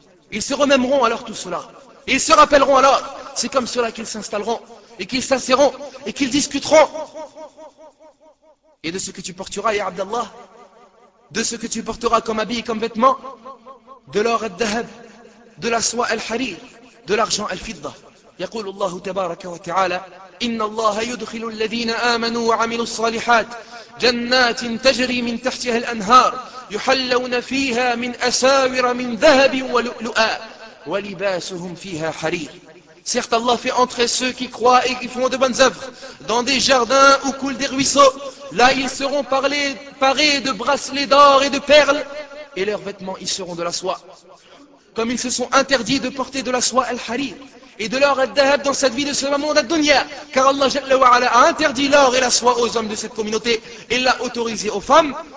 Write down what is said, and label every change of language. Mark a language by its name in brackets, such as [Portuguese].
[French] Ils se remémoreront alors tout cela. Ils se rappelleront alors, c'est comme cela qu'ils s'installeront, et qu'ils s'asseyront, et qu'ils discuteront. Et de ce que tu porteras, ya Abdallah, de ce que tu porteras comme habit, comme vêtement, de l'or al-dahab, de la soie al-harir, de l'argent al-fidda. [Arabic] يقول الله تبارك وتعالى إن الله يدخل الذين آمنوا وعملوا الصالحات جنات تجري من تحتها الأنهار يحلون فيها من أساور من ذهب ولؤلؤا ولباسهم فيها حرير. [French] Certes, Allah fait entrer ceux qui croient et qui font de bonnes œuvres dans des jardins où coulent des ruisseaux. Là, ils seront parés de bracelets d'or et de perles, et leurs vêtements y seront de la soie. Comme ils se sont interdits de porter de la soie al-harir et de l'or al-dahab dans cette vie de ce monde ad-dunya, car Allah Jalla wa Ala a interdit l'or et la soie aux hommes de cette communauté et l'a autorisé aux femmes.